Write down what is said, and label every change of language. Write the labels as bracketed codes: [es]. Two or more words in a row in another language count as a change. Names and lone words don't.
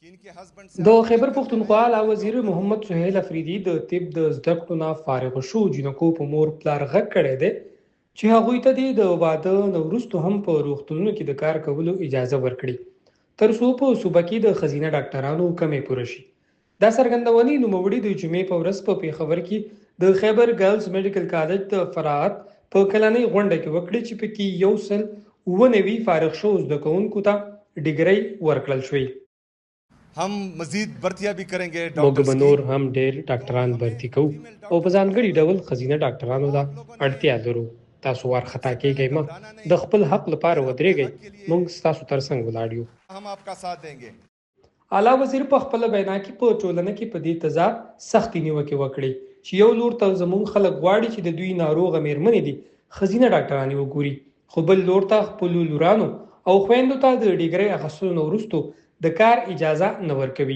[ps] د خیبر پښتونخوا اعلی وزیر محمد سهیل افریدي د طب د زده کړو نه فارغ شو جنکو په مور پلار غږ کړی دی چې هغوی ته د واده نه وروسته هم په روغتونونو کې د کار کولو اجازه ورکړي تر څو په صوبه کې د ښځینه ډاکټرانو کمې پوره شي. دا څرګندونې نوموړي د جمعې په ورځ په پیښور کې د خیبر ګرلز میډیکل کالج د فرعات په کلنۍ غونډه کې وکړي چې پکې 190 فارغ شو زده کوونکو ته ډیګرۍ ورکړل شوې. [ur] ہم مزید بھرتیاں بھی کریں گے [ps] موږ به نور هم ډېر ډاکټران भर्ती کوو او په ځانګړي ډول ښځینه ډاکټرانو ته اړتیا لرو. تاسو وارخطا کیږئ مه، د خپل حق لپاره ودرېږئ، موږ ستاسو ترڅنګ ولاړ یو. [ur] ہم آپ کا ساتھ دیں گے. [ps] اعلی وزیر په خپل وینا کې په ټولنه کې په دې تضاد سختې نیوکې وکړې چې یو لور ته زموږ خلک غواړي چې د دوی ناروغه میرمنې دي ښځینه ډاکټرانې وګوري، خو بل لور ته خپلو لورانو او خویندو ته د ډیګرۍ اخیستلو نه وروستو د کار اجازه نه ورکوي.